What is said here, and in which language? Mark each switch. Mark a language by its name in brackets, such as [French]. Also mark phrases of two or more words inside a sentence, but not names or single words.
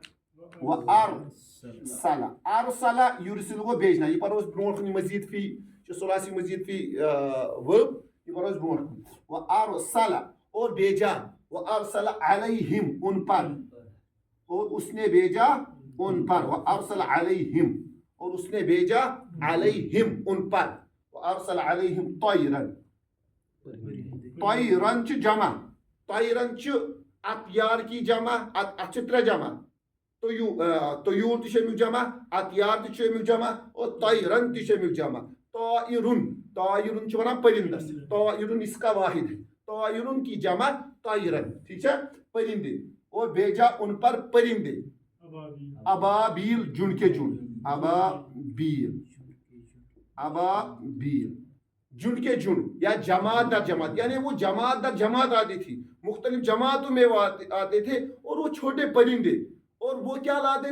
[Urdu] وارسل، [Arabic] ارسل یرسل [Urdu] گو بھیجنا، یہ پڑھو [Kashmiri] برونٹھ کن [Arabic] مزید فی ثلاثی مزید فی [Urdu] ورب، یہ پڑھو [Kashmiri] برونٹھ کن، [Urdu] وارسل اور بھیجا، [Arabic] وارسل علیہم [Urdu] ان پر، اور اس نے بھیجا ان پر، [Arabic] وارسل علیہم [Urdu] اور اس نے [Arabic] بھیجا علیہم [Urdu] ان پر، [Arabic] وارسل علیہم طیرا، [Kashmiri] طیرا چھ جمع، طیرا چھ [Urdu] اطیار کی جمع، [Kashmiri] ات چھ ترے جمع، طیور تہ چھ امیک جمع، اطیار تہ چھ امیک جمع، اور طیرا تہ چھ امیک جمع، طائرن، طائرن چھ ونان پرندس، طائرن [Urdu] اس کا واحد ہے، طائرن کی جمع طائرن، ٹھیک ہے، [Kashmiri] پرندے، [Urdu] اور بھیجا ان پر پرندے، ابابیل جن کے جن، [Kashmiri] ابابیل، [Urdu] ابابیل جن کے جن، یا جماعت در جماعت، یعنی وہ جماعت در جماعت آتی تھی، مختلف جماعتوں میں وہ آتے تھے، اور وہ چھوٹے پرندے، اور وہ کیا لاتے